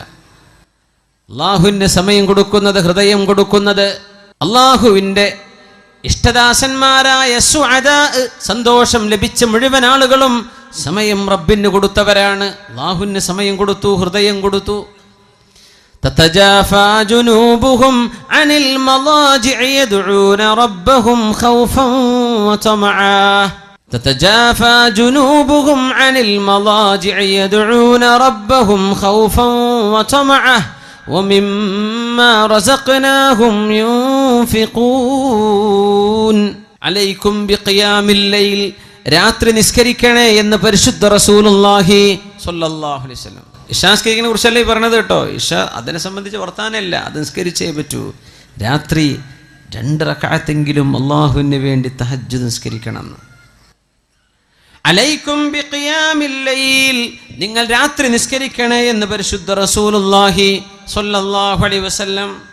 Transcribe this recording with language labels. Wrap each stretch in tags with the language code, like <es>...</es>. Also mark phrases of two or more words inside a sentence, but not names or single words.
<ml>അല്ലാഹുവിന് സമയം കൊടുക്കുന്നത്, ഹൃദയം കൊടുക്കുന്നത്, അല്ലാഹുവിൻ്റെ ഇഷ്ടദാസന്മാരായ സുഅദാ, സന്തോഷം ലഭിച്ച മുഴുവൻ ആളുകളും സമയം റബ്ബിന് കൊടുത്തവരാണ്. അല്ലാഹുവിന് സമയം കൊടുത്തു, ഹൃദയം കൊടുത്തു.</ml> <ar>تتجافى جنوبهم عن المضاجع يدعون ربهم خوفا وطمعا. تتجافى جنوبهم عن المضاجع يدعون ربهم خوفا وطمعا ومما رزقناهم ينفقون عليكم بقيام الليل.</ar> <ml>രാത്രി നിസ്കരിക്കണേ എന്ന് പരിശുദ്ധ റസൂലുള്ളാഹി</ml> <ar>صلى الله عليه وسلم.</ar> <ml>ഇശാ നിസ്കരിക്കണെ കുറിച്ചല്ലേ പറഞ്ഞത് കേട്ടോ. ഇശ അതിനെ സംബന്ധിച്ച് വർത്താനല്ല, അത് നിസ്കരിച്ചേ പറ്റൂ. രാത്രി 2 റക്അത്തെങ്കിലും അല്ലാഹുവിന് വേണ്ടി തഹജ്ജുദ് നിസ്കരിക്കണം.</ml> <ar>عليكم بقيام الليل,</ar> <ml>നിങ്ങൾ രാത്രി നിസ്കരിക്കണേ എന്ന് പരിശുദ്ധ റസൂലുള്ളാഹി</ml> <ar>صلى الله عليه وسلم.</ar>